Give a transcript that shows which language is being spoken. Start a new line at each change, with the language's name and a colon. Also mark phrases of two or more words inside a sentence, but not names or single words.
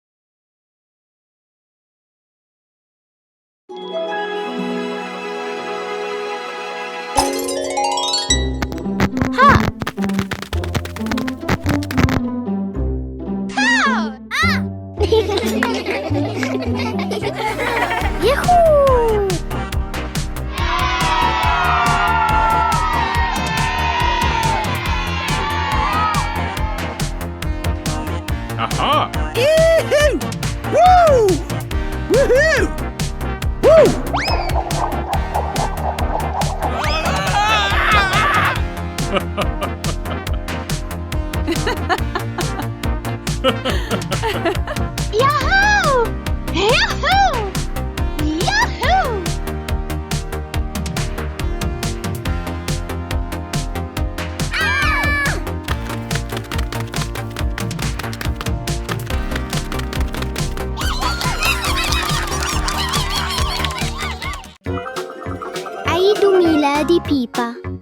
Arabic: Ha! Pow! Ah! Yahoo! Aha! Yee-hoo! Woo! Woohoo! Woo! Yahoo! Yahoo! Yahoo! Ah! عيد ميلاد بيبا.